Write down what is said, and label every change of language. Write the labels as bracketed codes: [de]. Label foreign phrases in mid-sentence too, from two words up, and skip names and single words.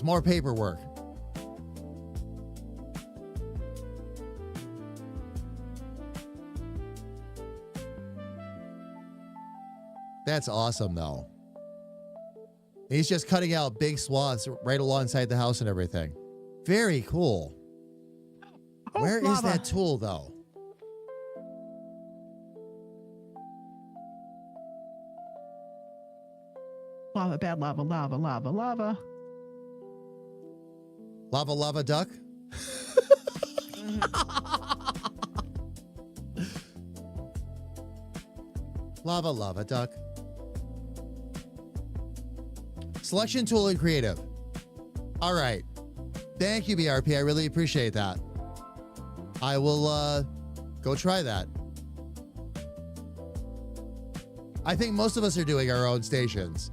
[en] More paperwork. That's awesome, though. He's just cutting out big swaths right alongside the house and everything. Very cool. Oh, Where is lava. that tool, though? Lava, bad lava, lava, lava, lava. Lava, lava, duck? Lava, lava, duck. Selection tool and creative. All right. Thank you, BRP. I really appreciate that. I will go try that. I think most of us are doing our own stations.